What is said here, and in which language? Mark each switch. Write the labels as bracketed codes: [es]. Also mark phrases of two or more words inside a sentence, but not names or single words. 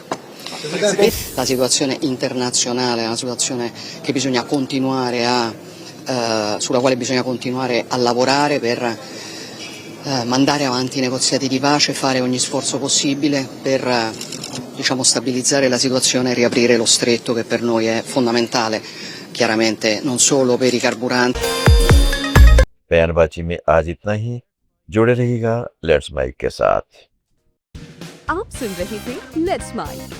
[it] La situazione internazionale è una situazione che bisogna continuare sulla quale bisogna continuare a lavorare per mandare avanti i negoziati di pace, fare ogni sforzo possibile per stabilizzare la situazione e riaprire lo stretto che per noi è fondamentale, chiaramente non solo per i carburanti. [hi] बयानबाजी में आज इतना ही. जुड़े रहिएगा लेट्स माइक के साथ। आप सुन रहे थे लेट्स माइक।